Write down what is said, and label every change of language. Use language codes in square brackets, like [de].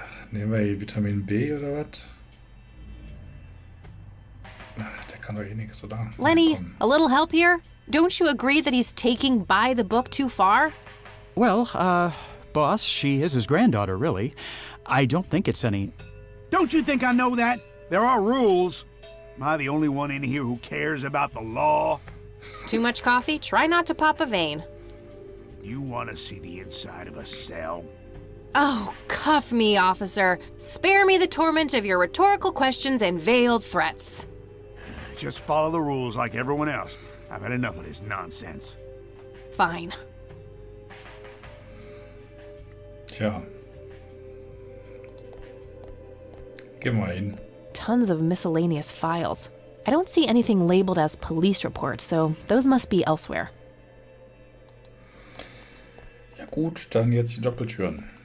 [de] Nehmen wir hier Vitamin B oder was? Ach, der kann doch eh nichts, oder? [en] Lenny, [de] Komm. [en] a little help here? Don't you agree that he's taking by the book too far? Well, boss, she is his granddaughter, really. I don't think it's any... Don't you think I know that? There are rules. Am I the only one in here who cares about the law? Too much coffee? Try not to pop a vein. You want to see the inside of a cell? Oh, cuff me, officer. Spare me the torment of your rhetorical questions and veiled threats. Just follow the rules like everyone else. I've had enough of this nonsense. Fine. [de] Tja. Geh mal hin. [en] Tons of miscellaneous files. I don't see anything labeled as police reports, so those must be elsewhere. [de] Ja gut, dann jetzt die Doppeltüren.